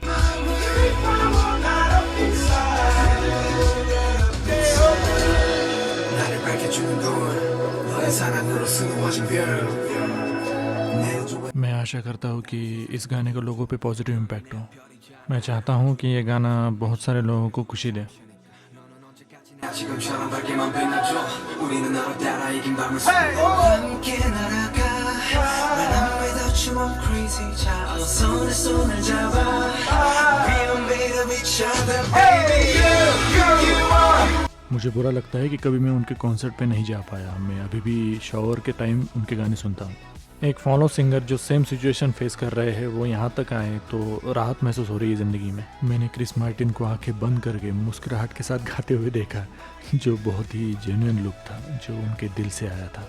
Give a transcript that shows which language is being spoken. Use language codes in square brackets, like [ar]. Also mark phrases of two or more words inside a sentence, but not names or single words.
[hi] मैं आशा करता हूँ कि इस गाने का लोगों पे [en] positive impact [hi] हो। मैं चाहता हूँ कि ये गाना बहुत सारे लोगों को खुशी दे। [ko] 지금처럼 밝게만 빛나줘 우리는 나로 따라 이긴 밤을 함께 날아가 [en] When I'm without you I'm crazy [ko] 자 어서 내 손을 잡아 [en] We are made of each other baby you are [hi] मुझे बुरा लगता है कि कभी मैं उनके कॉन्सर्ट पे नहीं जा पाया। मैं अभी भी शॉवर के टाइम उनके गाने सुनता हूँ। एक [en] fellow singer [hi] जो [en] same situation face [hi] कर रहे हैं वो यहाँ तक आए तो राहत महसूस हो रही है ज़िंदगी में। मैंने क्रिस मार्टिन को आंखें बंद करके मुस्कुराहट के साथ गाते हुए देखा, जो बहुत ही [en] genuine look [hi] था, जो उनके दिल से आया था।